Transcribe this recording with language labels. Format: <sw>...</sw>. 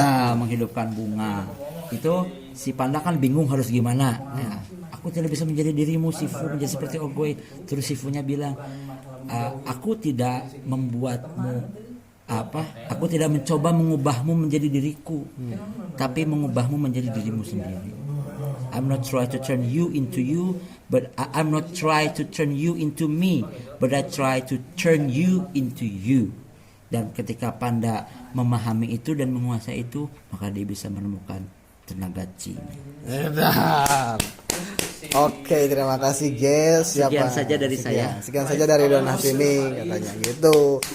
<id>Nah, menghidupkan bunga. Itu si Panda kan bingung harus gimana. Nah, aku tidak bisa menjadi dirimu Shifu, menjadi seperti Oogway. Terus Shifunya bilang, aku tidak membuatmu aku tidak mencoba mengubahmu menjadi diriku, tapi mengubahmu menjadi dirimu sendiri.</id> <en>I'm not try to turn you into you, but I'm not try to turn you into me, but I try to turn you into you.</en> <id>Dan ketika Panda memahami itu dan menguasai itu, maka dia bisa menemukan tenaga chi. Oke, terima kasih guys. Sekian saja dari saya. Sekian saja dari Don Hasimi katanya gitu.</id>